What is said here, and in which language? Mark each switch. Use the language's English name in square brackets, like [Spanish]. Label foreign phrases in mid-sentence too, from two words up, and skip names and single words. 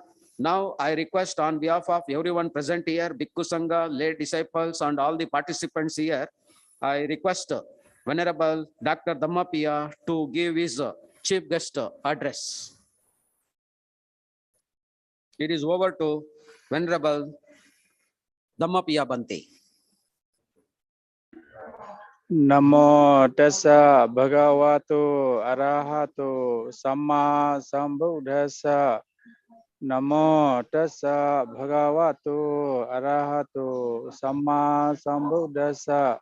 [English] Now I request on behalf of everyone present here, Bhikkhu Sangha, lay disciples, and all the participants here, I request Venerable Dr. Dhammapada to give his chief guest address. It is over to Venerable Dhammapada Bante. [Pali] Namo tassa bhagavato arahato samma sambuddhassa. Namo tassa bhagavato arahato samma sambuddhassa.